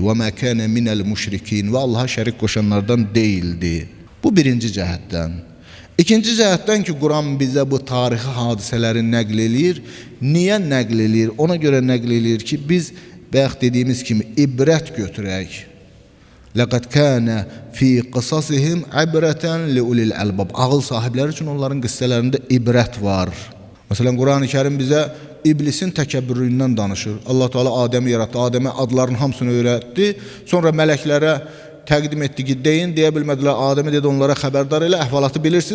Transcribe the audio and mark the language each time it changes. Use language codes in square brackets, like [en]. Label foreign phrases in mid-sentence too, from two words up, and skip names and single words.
[ar] وما كان من المشركين, [az] və Allaha şərik qoşanlardan deyildi. Bu birinci cəhətdən. İkinci cəhətdən ki, Quran bizə bu tarixi hadisələri nəql eləyir. Niyə nəql eləyir? Ona görə nəql eləyir ki, biz bayaq dediyimiz kimi ibrət götürək. [ar] لَقَدْ كَانَ فِي قِصَصِهِمْ عِبْرَةً لِأُولِي الْأَلْبَابِ. [az] Ağıl sahibləri üçün onların qıssalarında ibrət var. Məsələn, Quran-ı Kerim bizə iblisin təkəbbürlüyündən danışır. Allah Teala Adəmi yaratdı, Adəmə adların hamısını öyrətdi. Sonra mələklərə təqdim etdi ki, deyin, deyə bilmədilər. Adəmi dedi, onlara xəbərdar elə, əhvalatı bilirsiniz.